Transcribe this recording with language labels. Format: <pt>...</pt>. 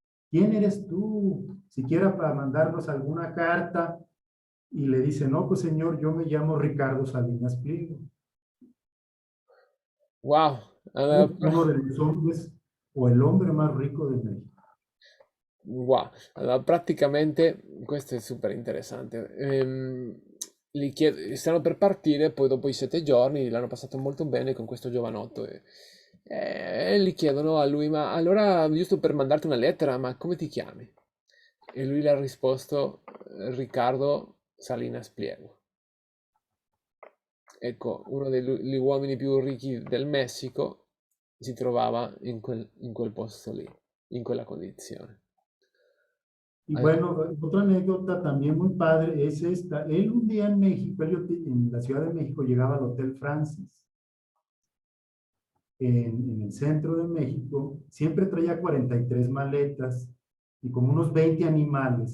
<es>¿Quién eres tú? Siquiera para mandarnos alguna carta. Y le dice, no, pues señor, yo me llamo Ricardo Salinas Pliego.</es> <it>Wow. Allora,</it> <es>Uno de los hombres o el hombre más rico de México. wow.</es> <it>Allora, praticamente questo è super interessante. Stanno per partire, poi dopo i 7 giorni l'hanno passato molto bene con questo giovanotto e gli chiedono a lui, ma allora giusto per mandarti una lettera, ma come ti chiami? E lui le ha risposto Riccardo Salinas Pliego. Ecco, uno degli uomini più ricchi del Messico si trovava in quel posto lì, in quella condizione.</it> <es>Y Eh, bueno, otra anécdota también muy padre es esta. Él un día en México, en la Ciudad de México, llegaba al Hotel Francis, en el centro de México. Siempre traía 43 maletas y como unos 20 animales.</es>